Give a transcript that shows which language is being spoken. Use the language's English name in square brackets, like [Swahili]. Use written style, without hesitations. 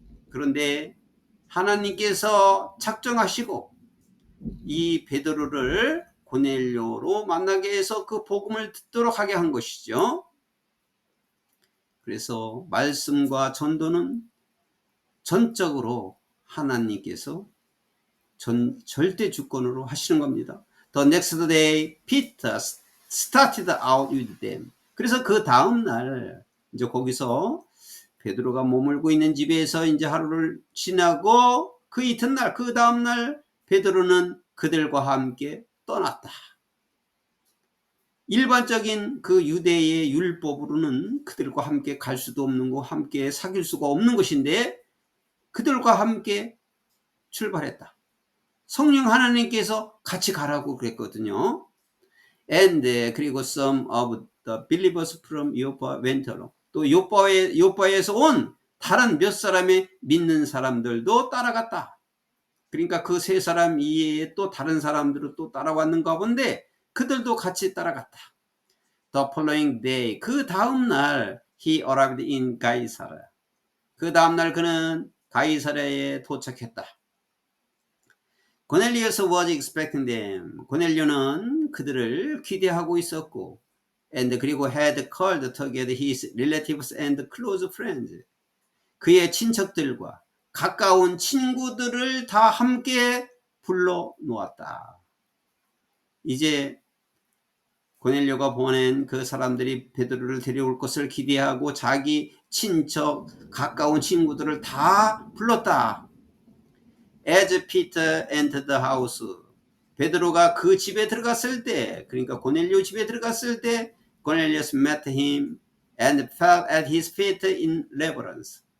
[Korean] 그런데 하나님께서 작정하시고 이 베드로를 고넬료로 만나게 해서 그 복음을 듣도록 하게 한 것이죠. 그래서 말씀과 전도는 전적으로 하나님께서 절대 주권으로 하시는 겁니다. [English] The next day, Peter started out with them. [Korean] 그래서 그 다음 날 이제 거기서 베드로가 머물고 있는 집에서 이제 하루를 지나고 그 이튿날 그 다음 날 베드로는 그들과 함께 떠났다. 일반적인 그 유대의 율법으로는 그들과 함께 갈 수도 없는 거, 함께 사귈 수가 없는 것인데 그들과 함께 출발했다. 성령 하나님께서 같이 가라고 그랬거든요. [English] And [Korean] 그리고 [English] some of the believers from Joppa went along. [Korean] 또 요빠에서 온 다른 몇 사람의 믿는 사람들도 따라갔다. 그러니까 그 세 사람 이외에 또 다른 사람들은 또 따라왔는가 본데 그들도 같이 따라갔다. [English] The following day, [Korean] 그 다음 날 [English] he arrived in 가이사랴. [Korean] 그 다음 날 그는 가이사랴에 도착했다. [English] Cornelius was expecting them. [Korean] 고넬료는 그들을 기대하고 있었고, [English] and [Korean] 그리고 [English] had called together his relatives and close friends. [Korean] 그의 친척들과 가까운 친구들을 다 함께 불러 놓았다. 이제 고넬료가 보낸 그 사람들이 베드로를 데려올 것을 기대하고 자기 친척, 가까운 친구들을 다 불렀다. [English] As Peter entered the house, [Korean] 베드로가 그 집에 들어갔을 때, [English] 그러니까 고넬료 집에 들어갔을 때, Cornelius met him and fell at his feet in reverence.